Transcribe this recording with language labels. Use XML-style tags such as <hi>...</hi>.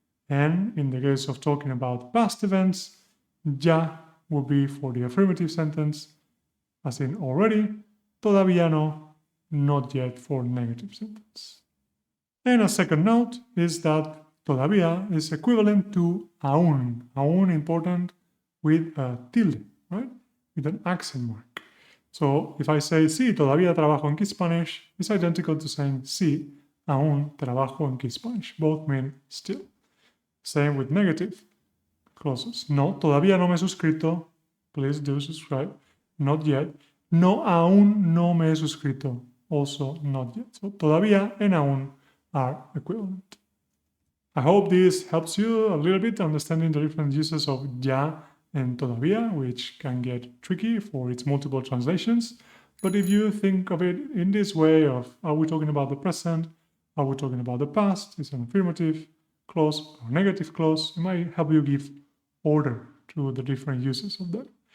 <en>And in the case of talking about past events, ya will be for the affirmative sentence, as in already, todavía no, not yet for negative sentence. And a second note is that todavía is equivalent to aún. Aún important with a tilde, right? With an accent mark. So if I say</en> <es>sí, todavía trabajo en KeySpanish,</es> <en>it's identical to saying</en> <es>sí, aún trabajo en KeySpanish.</es> <en>Both mean still. Same with negative clauses.</en> <es>No, todavía no me he suscrito.</es> <en>Please do subscribe. Not yet.</en> <es>No, aún no me he suscrito.</es> <en>Also not yet. So todavía and aún are equivalent. I hope this helps you a little bit understanding the different uses of ya and todavía, which can get tricky for its multiple translations. But if you think of it in this way of, are we talking about the present? Are we talking about the past? It's an affirmative clause or negative clause. It might help you give order to the different uses of that.</en>